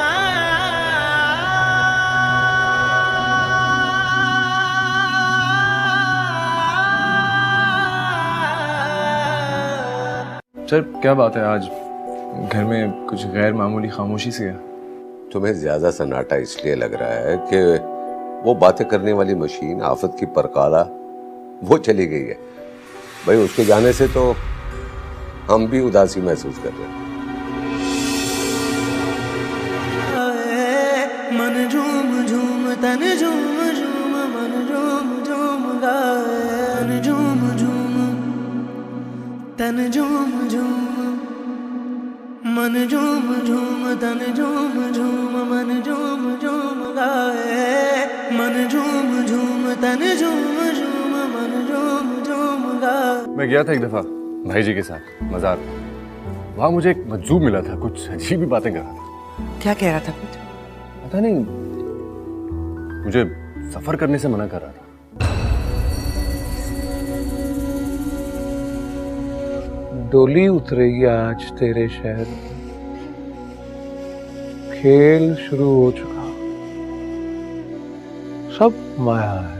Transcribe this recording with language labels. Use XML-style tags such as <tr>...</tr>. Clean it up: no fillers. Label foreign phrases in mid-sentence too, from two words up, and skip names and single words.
<hi>सर क्या बात है, आज घर में कुछ गैर मामूली खामोशी सी है। तुम्हें ज्यादा सन्नाटा इसलिए लग रहा है कि वो बातें करने वाली मशीन आफत की परकाला वो चली गई है। भाई उसके जाने से तो हम भी उदासी महसूस कर रहे हैं। मन झूम झूम तन झूम झूम मन झूम झूम गाए, मन झूम झूम तन झूम झूम मन झूम झूम तन झूम झूम मन झूम झूम गाए, मन झूम झूम तन झूम झूम मन झूम झूम गाए। मैं गया था एक दफा भाई जी के साथ मज़ार। वहां मुझे एक मजजूब मिला था, कुछ अजीब ही बातें कर रहा था। क्या कह रहा था? कुछ पता नहीं, मुझे सफर करने से मना कर रहा था। डोली उतरेगी आज तेरे शहर में, खेल शुरू हो चुका, सब माया है।</hi>